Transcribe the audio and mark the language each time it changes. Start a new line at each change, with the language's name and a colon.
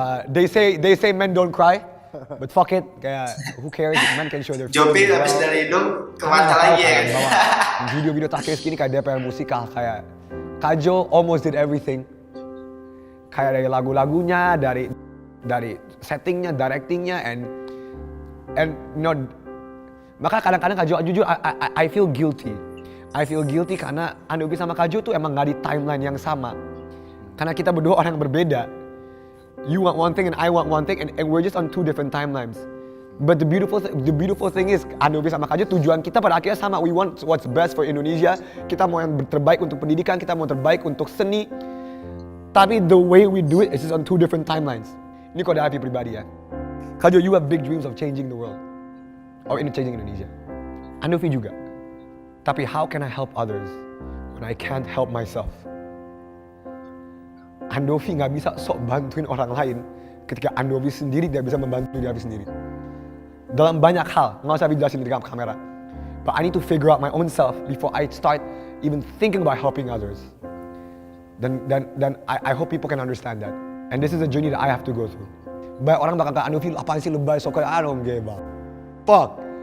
English: They say men don't cry, but fuck it.
Indonesian: Kayak
English: who cares? Men can show their feelings.
Indonesian: Jopi habis dari hidung ke mata lagi ya. Video-video terakhir Skinny kayak DPR musikal, kayak Kajo
English: almost did everything.
Indonesian: Kayak dari lagu-lagunya, dari settingnya, directingnya,
English: and you know,
Indonesian: maka kadang-kadang Kajo jujur
English: I feel guilty. I feel guilty
Indonesian: karena Andovi sama Kajo tuh emang gak di timeline yang sama. Karena kita berdua orang yang berbeda.
English: You want one thing and I want one thing, and we're just on two different timelines. But the beautiful thing is
Indonesian: Andovi sama Kajo tujuan kita pada akhirnya sama.
English: We want what's best for Indonesia.
Indonesian: Kita mau yang terbaik untuk pendidikan, kita mau terbaik untuk seni. Tapi
English: the way we do it is just on two different timelines.
Indonesian: Ini kode Afi pribadi ya.
English: Kajo, you have big dreams of changing the world. Or changing Indonesia.
Indonesian: Andovi juga. Tapi
English: how can I help others when I can't help myself?
Indonesian: Andovi gak bisa sok bantuin orang lain ketika Andovi sendiri tidak bisa membantu diri sendiri. Dalam banyak hal, gak usah dijelasin di kamera.
English: But I need to figure out my own self before I start even thinking about helping others.
Indonesian: Dan
English: I hope people can understand that. And this is a journey that I have to go through.
Indonesian: Banyak orang bakal kata, Andovi apaan sih lebay,
English: so I don't give a fuck.